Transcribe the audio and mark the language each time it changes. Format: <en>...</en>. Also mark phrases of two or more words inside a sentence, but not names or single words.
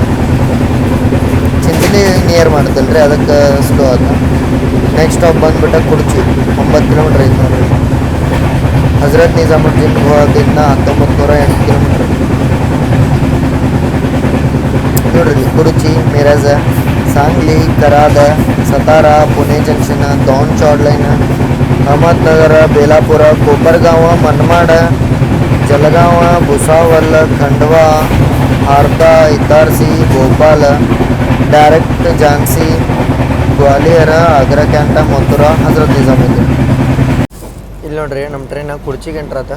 <kn>ಚಿಂಚಲಿ ನಿಯರ್ ಮಾಡ್ತಲ್ರಿ, ಅದಕ್ಕೆ ಸ್ಲೋ ಆಯ್ತು.</kn> <en>next stop</en> <kn>ಬಂದುಬಿಟ್ಟು ಕುಡ್ಚಿ 9 ಕಿಲೋಮೀಟ್ರ್ ಐತೆ ನೋಡ್ರಿ. ಹಜರತ್ ನಿಜಾಮುದ್ದೀನ್ ಹೋಗೋದಿಂದ 1908 ಕಿಲೋಮೀಟ್ರ್ ನೋಡ್ರಿ. ಕುಡ್ಚಿ, ಮಿರಜ, सांगली, कराड, सतारा, पुणे जंक्शन, दौंड चौड लाईन, अहमदनगर, बेलापूर, कोपरगाव, मनमाड, जलगाव, भुसावल, खंडवा, आर्धा, इतारसी, भोपाल, डायरेक्ट झांसी, ग्वालियर, ಆಗ್ರಾ ಕ್ಯಾಂಟ, ಮಥುರಾ, ಹಜರತ್ ನಿಜಾಮುದ್ದೀನ್. ಇಲ್ಲಿ ನೋಡ್ರಿ ನಮ್ಮ ಟ್ರೈನ್ ಕುಡ್ಚಿಗೆ ಎಂಟ್ರ್ ಆತ.</kn>